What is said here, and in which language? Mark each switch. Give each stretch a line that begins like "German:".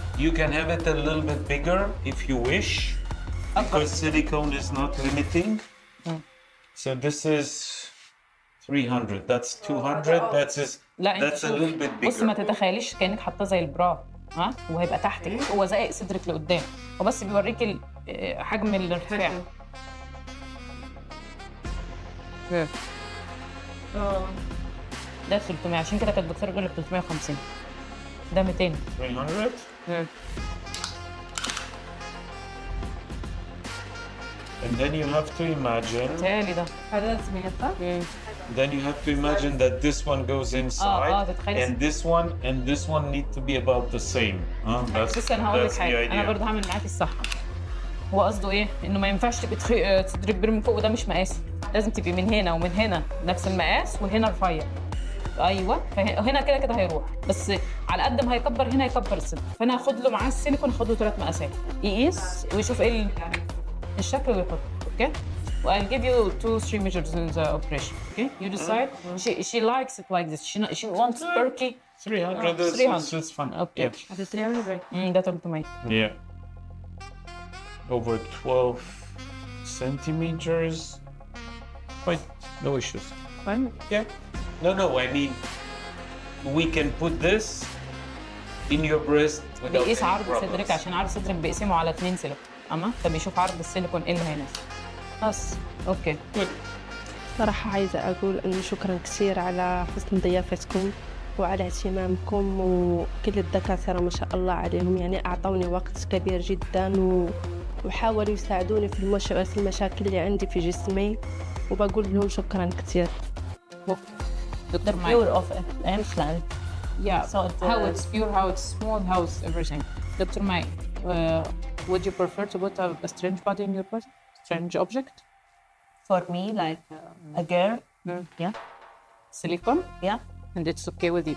English: you can have it a little bit bigger if you wish, because silicone is not limiting. So this is 300. That's 200. That's a little bit bigger.
Arabic: بص ما تتخيليش كانك حاطاه زي البرا، ها، وهيبقى تحتك، هو زي صدرك لقدام، وبس بيوريكي حجم الارتفاع. ده 300، عشان كده كانت الدكتوره بتقول لك 350. ده 200. 300.
English: And then you have to imagine.
Arabic: تالي ده. هذا سمعت.
English: Then you have to imagine that this one goes inside, and this one need to be about the same.
Arabic: بس انا هقول لك حاجه، انا برضه هعمل معاكي الصح. هو قصده ايه؟ انه ما ينفعش تبقي صدرك كبير من فوق، وده مش مقاسي، لازم تبقي من هنا ومن هنا نفس المقاس، وهنا رفيع. ايوه، فهنا كده كده هيروح، بس على قد ما هيكبر هنا يكبر الصدر، فانا هاخد له معاه السيليكون، هاخد له 3 مقاسات، يقيس ويشوف ايه الشكل ويحط. اوكي.
English: I'll give you 2-3 measures in the operation. Okay, you decide. She likes it like this. She wants turkey. 300. 300. It's fun. Okay.
Arabic: هذا 300. ده 300.
English: Yeah. Over 12 centimeters. Fine. No issues. Fine. Yeah. No. I mean, we can put this in your breast without
Arabic: بيقيس
English: any
Arabic: عرض
English: problems.
Arabic: صدرك، عشان عرض صدرك بيقسمه على 2 سيليكون، فبيشوف عرض السيليكون ايه اللي هيناسب. بس اوكي. صراحة عايزة أقول إنه شكراً كثير على حسن ضيافتكم وعلى اهتمامكم، وكل الدكاترة ما شاء الله عليهم، يعني أعطوني وقت كبير جداً وحاولوا يساعدوني في المشاكل اللي عندي في جسمي، وبقول لهم شكراً كثير. دكتور
English: Pure of implant. Yeah. So how it's pure, how it's small, how it's everything. Dr. Mai, would you prefer to put a strange body in your body? Strange object? For me, like a girl, yeah, Silicone? yeah. And it's okay with you?